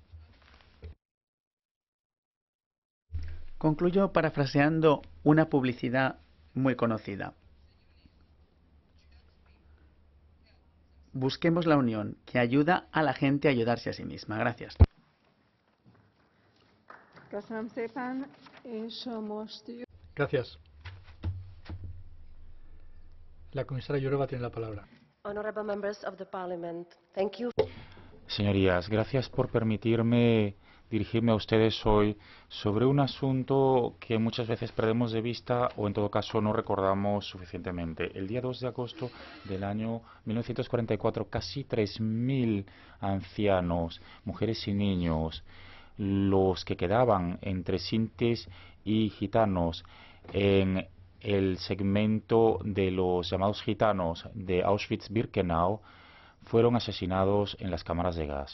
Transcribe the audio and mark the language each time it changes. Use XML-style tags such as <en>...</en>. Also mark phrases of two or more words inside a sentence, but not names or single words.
<es>Concluyo parafraseando una publicidad muy conocida. Busquemos la unión que ayuda a la gente a ayudarse a sí misma. Gracias.</es> <hu>Köszönöm szépen, és most</hu> <es>Gracias. La comisaria Jourová tiene la palabra.</es> <en>Honorable members of the Parliament, thank you.</en> <es>Señorías, gracias por permitirme dirigirme a ustedes hoy sobre un asunto que muchas veces perdemos de vista o en todo caso no recordamos suficientemente. El día 2 de agosto del año 1944, casi 3.000 ancianos, mujeres y niños, los que quedaban entre sintis y gitanos en el segmento de los llamados gitanos de Auschwitz-Birkenau, fueron asesinados en las cámaras de gas.</es>